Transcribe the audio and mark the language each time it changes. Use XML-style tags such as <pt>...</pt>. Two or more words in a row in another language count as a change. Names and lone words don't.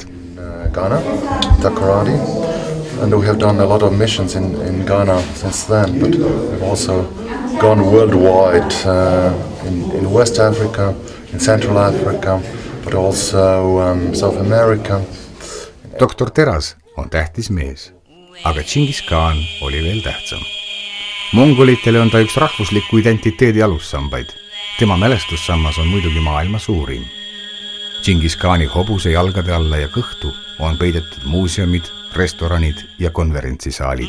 <en>Ghana, Takoradi, and we have done a lot of missions in Ghana since then, but we've also gone worldwide in West Africa, in Central Africa, but also South America.</en> <et>Doktor Teras on tähtis mees, aga Džingis Khan oli veel tähtsam. Mongolitele on ta üks rahvusliku identiteedi alussambaid. Tema mälestussammas on muidugi maailma suurim. Džingis Khani hobuse jalgade alla ja kõhtu on peidetud muuseumid, restoranid ja konverentsisaalid.</et>